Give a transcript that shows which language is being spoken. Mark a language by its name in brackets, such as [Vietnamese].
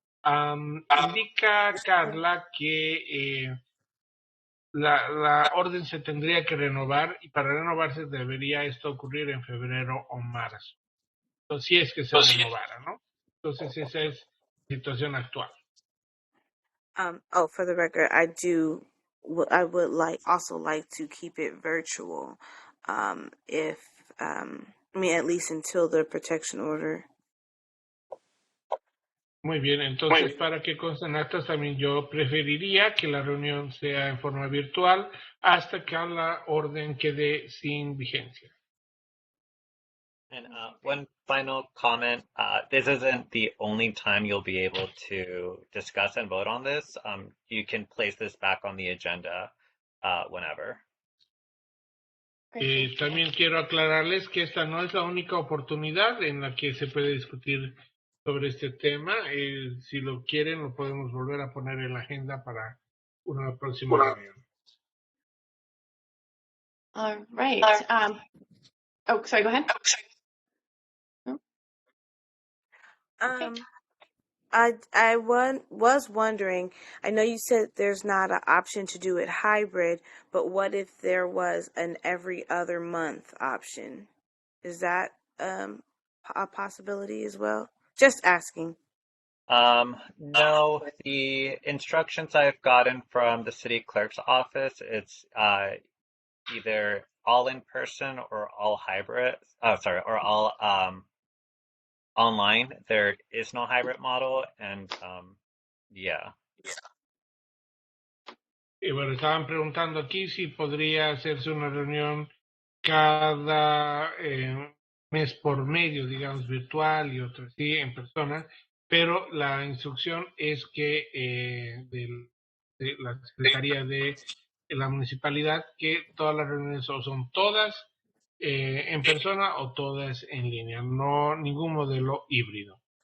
[Spanish] Indica Carla que la orden se tendría que renovar y para renovarse debería esto ocurrir en febrero o marzo. Entonces, si es que se renovara, ¿no? Entonces, esa es la situación actual. [English] For the record, I would like to keep it virtual, at least until the protection order. [Spanish] Muy bien, entonces para que consten actas también yo preferiría que la reunión sea en forma virtual hasta que la orden quede sin vigencia. [English] And one final comment, this isn't the only time you'll be able to discuss and vote on this. You can place this back on the agenda whenever. [Spanish] También quiero aclararles que esta no es la única oportunidad en la que se puede discutir sobre este tema. Si lo quieren, lo podemos volver a poner en la agenda para una próxima reunión. [English] All right. Sorry, go ahead. I was wondering, I know you said there's not an option to do it hybrid, but what if there was an every other month option? Is that a possibility as well? Just asking. No, the instructions I've gotten from the city clerk's office, it's either all in person or all hybrid. Or all online. There is no hybrid model, and yeah. [Spanish] Y bueno, estaban preguntando aquí si podría hacerse una reunión cada mes por medio, digamos, virtual y otra sí, en persona, pero la instrucción es que de la Secretaría de la Municipalidad que todas las reuniones o son todas en persona o todas en línea, no ningún modelo híbrido.